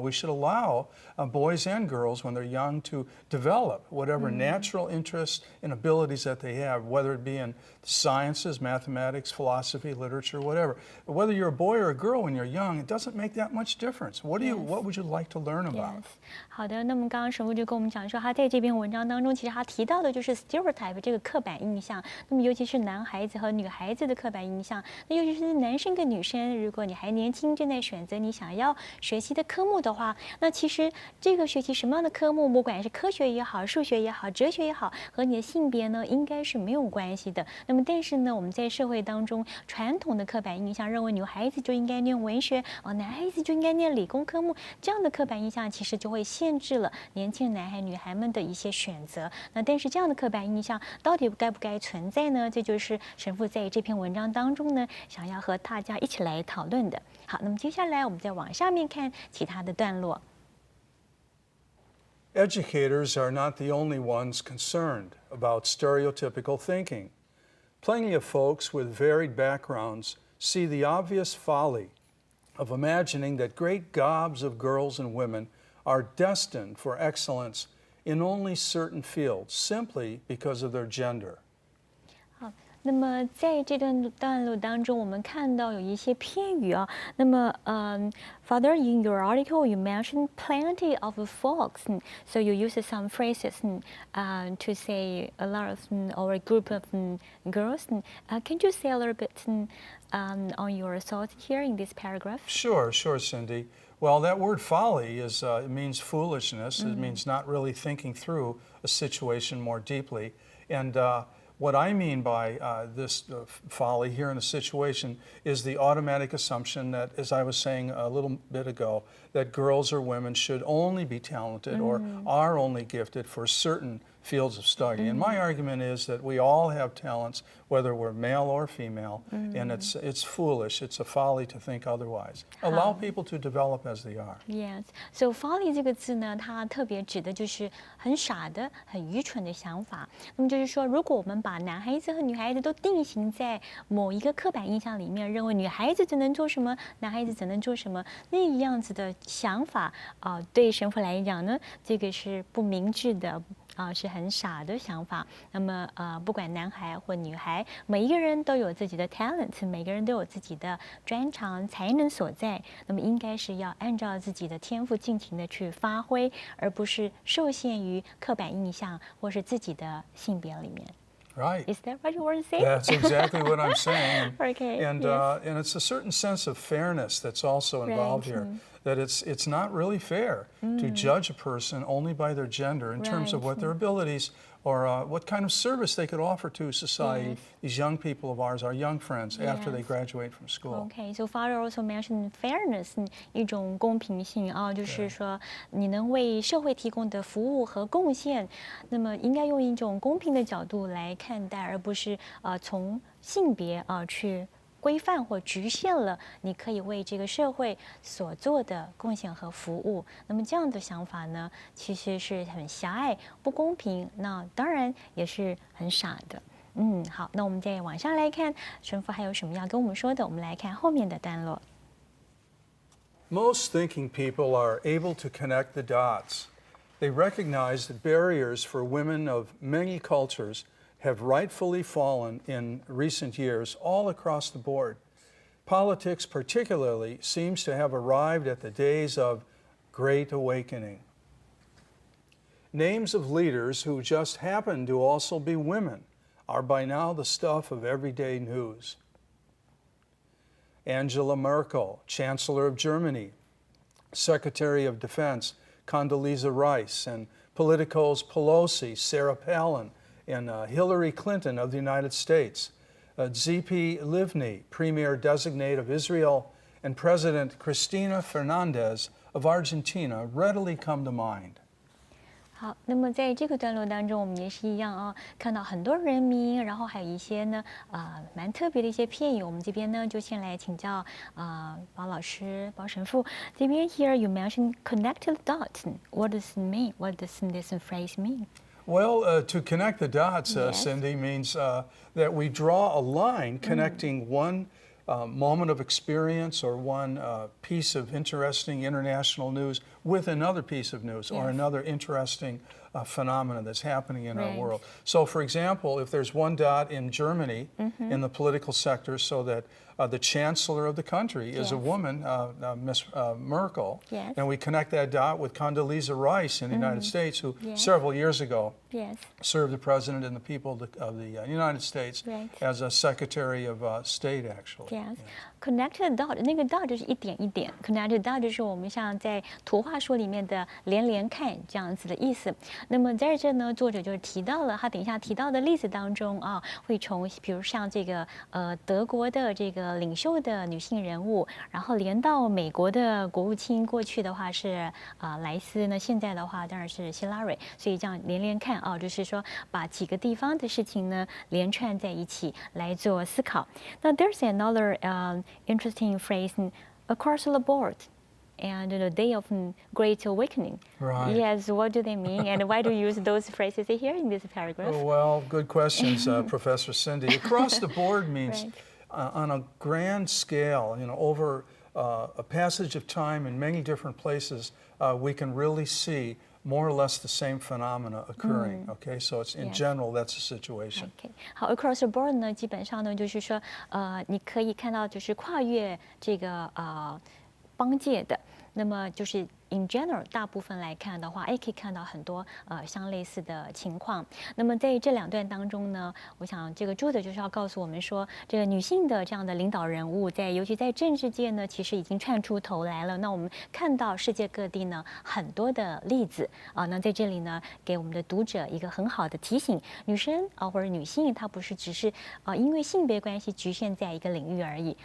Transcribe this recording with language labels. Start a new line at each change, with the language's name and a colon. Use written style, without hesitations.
English: We should allow boys and girls, when they're young, to develop whatever natural interests and abilities that they have, whether it be in sciences, mathematics, philosophy, literature, whatever. Whether you're a boy or a girl when you're young, it doesn't make that much difference. What would you like to learn about? Yes.
Chinese: 好的，那么刚刚神父就跟我们讲说，他在这篇文章当中，其实他提到的就是 stereotype 这个刻板印象。那么尤其是男孩子和女孩子的刻板印象，那尤其是男生跟女生，如果你还年轻，正在选择你想要学习的科目的话，那其实这个学习什么样的科目，不管是科学也好、数学也好、哲学也好，和你的性别呢，应该是没有关系的。那么但是呢，我们在社会当中传统的刻板印象认为女孩子就应该念文学，男孩子就应该念理工科目，这样的刻板印象其实就会限制了年轻男孩女孩们的一些选择。那但是这样的刻板印象到底该不该存在呢？这就是神父在这篇文章当中呢，想要和大家一起来讨论的。好，那么接下来我们再往下面看其他的段落。
English: Educators are not the only ones concerned about stereotypical thinking. Plenty of folks with varied backgrounds see the obvious folly of imagining that great gobs of girls and women are destined for excellence in only certain fields simply because of their gender.
Chinese: 那么在这段落当中，我们看到有一些片语啊。
English: 那么，Father, in your article, you mentioned plenty of folks, so you use some phrases to say a lot of or a group of girls. Can you say a little bit on your thoughts here in this paragraph? Sure, Cindy. Well, that word folly it means foolishness. It means not really thinking through a situation more deeply. And what I mean by this folly here in a situation is the automatic assumption that, as I was saying a little bit ago, that girls or women should only be talented or are only gifted for certain fields of study. And my argument is that we all have talents, whether we're male or female, and it's foolish, it's a folly to think otherwise. Allow people to develop as they are. Yes, so folly
Chinese: 这个字呢，它特别指的就是很傻的、很愚蠢的想法。那么就是说，如果我们把男孩子和女孩子都定型在某一个刻板印象里面，认为女孩子只能做什么，男孩子只能做什么，那样子的想法对神父来讲呢，这个是不明智的。是很傻的想法。那么不管男孩或女孩，每一个人都有自己的 talent， 每个人都有自己的专长才能所在。那么应该是要按照自己的天赋尽情的去发挥，而不是受限于刻板印象或是自己的性别里面。
English: Right. Is that what you want to say? That's exactly what I'm saying. Okay. And yes. And it's a certain sense of fairness that's also involved here. That it's not really fair to judge a person only by their gender in terms of what their abilities or what kind of service they could offer to society. These young people of ours, our young friends, after they graduate from school. Okay, so Father also mentioned fairness，
Chinese: 一种公平性就是说你能为社会提供的服务和贡献，那么应该用一种公平的角度来看待，而不是从性别去规范或局限了你可以为这个社会所做的贡献和服务。那么这样的想法呢，其实是很狭隘、不公平，那当然也是很傻的。好，那我们再往下来看，神父还有什么要跟我们说的？我们来看后面的段落。
English: Most thinking people are able to connect the dots. They recognize that barriers for women of many cultures have rightfully fallen in recent years all across the board. Politics particularly seems to have arrived at the days of great awakening. Names of leaders who just happen to also be women are by now the stuff of everyday news. Angela Merkel, Chancellor of Germany, Secretary of Defense Condoleezza Rice, and Politico's Pelosi, Sarah Palin, and Hillary Clinton of the United States, Tzipi Livni, Premier Designate of Israel, and President Cristina Fernandez of Argentina readily come to mind.
Chinese: 好，那么在这个段落当中，我们也是一样看到很多人名，然后还有一些呢，蛮特别的一些片语。我们这边呢，就先来请教包老师、包神父这边。
English: Here you mentioned connected dots. What does it mean? What does this phrase mean? Well, to connect the dots, Cindy, means that we draw a line connecting one moment of experience or one piece of interesting international news with another piece of news or another interesting phenomena that's happening in our world. So, for example, if there's one dot in Germany in the political sector, so that the chancellor of the country is a woman, Miss Merkel, and we connect that dot with Condoleezza Rice in the United States, who several years ago served the president and the people of the United States as a Secretary of State, actually.
Chinese: Connected dot， 那个 dot 就是一点一点 ，connected dot 就是我们像在图画书里面的连连看这样子的意思。那么在这呢，作者就是提到了他等一下提到的例子当中会从比如像这个德国的这个领袖的女性人物，然后连到美国的国务卿，过去的话是莱斯，那现在的话当然是希拉蕊，所以这样连连看就是说把几个地方的事情呢连串在一起来做思考。
English: 那 there's another interesting phrase across the board. And the day of great awakening. Right. Yes, what do they mean, and why do you use those phrases here in this paragraph? Well, good questions, Professor Cindy. Across the board means on a grand scale, over a passage of time in many different places, we can really see more or less the same phenomena occurring. Okay, so it's in general that's the situation. Okay.
Chinese: 好 ，
English: across the board
Chinese: 呢，基本上呢就是说，你可以看到就是跨越这个邦界的，那么就是
English: in general
Chinese: 大部分来看的话，可以看到很多相类似的情况。那么在这两段当中呢，我想这个作者就是要告诉我们说，这个女性的这样的领导人物尤其在政治界呢，其实已经窜出头来了。那我们看到世界各地呢很多的例子那在这里呢给我们的读者一个很好的提醒：女生或者女性，她不是只是因为性别关系局限在一个领域而已。